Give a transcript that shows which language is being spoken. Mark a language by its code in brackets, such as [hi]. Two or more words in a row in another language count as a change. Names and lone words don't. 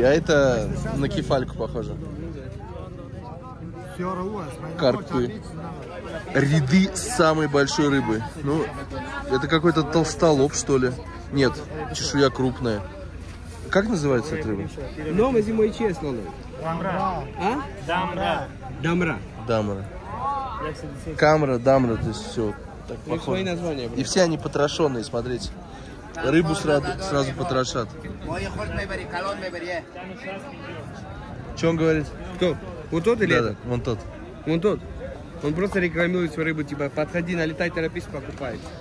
[ru] А это на кефальку похоже. Карпы. Ряды самой большой рыбы. Ну, это какой-то толстолоб, что ли. Нет, чешуя крупная. Как называется эта рыба? Нома зимой честно. Дамра. А? Дамра. Дамра. Дамра. Камра, дамра, то есть все так похоже. Свои названия, и все они потрошенные, смотрите. Рыбу сразу потрошат. Что он говорит? Кто? Вот тот или Да, этот? вон тот. Вон тот. Он просто рекламирует свою рыбу, типа, подходи, налетай, торопись, покупай.